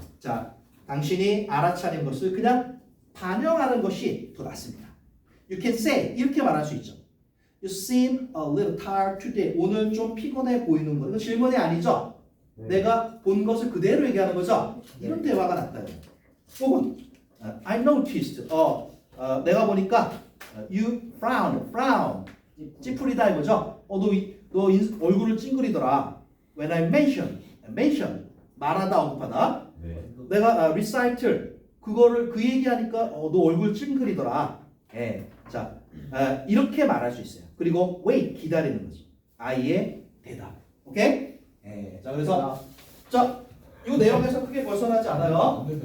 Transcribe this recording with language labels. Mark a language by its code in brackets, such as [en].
[ko] 자, 당신이 알아차린 것을 그냥 반영하는 것이 더 낫습니다. [en] You can say [ko] 이렇게 말할 수 있죠. [en] You seem a little tired today. [ko] 오늘 좀 피곤해 보이는 거. 이거 질문이 아니죠. 내가 본 것을 그대로 얘기하는 거죠. 이런 대화가 낫다요. 혹은 [en] I noticed. [ko] 내가 보니까 [en] you frown. [ko] 찌푸리다 이거죠. 너 얼굴을 찡그리더라. [en] When I mention [ko] 말하다 언급하다. 네. 내가 recital 그거를 그 얘기하니까 너 얼굴 찡그리더라. 자, 이렇게 말할 수 있어요. 그리고 wait 기다리는 거지. 아이의 대답. 오케이? 자, 그래서 이 내용에서 크게 벗어나지 않아요.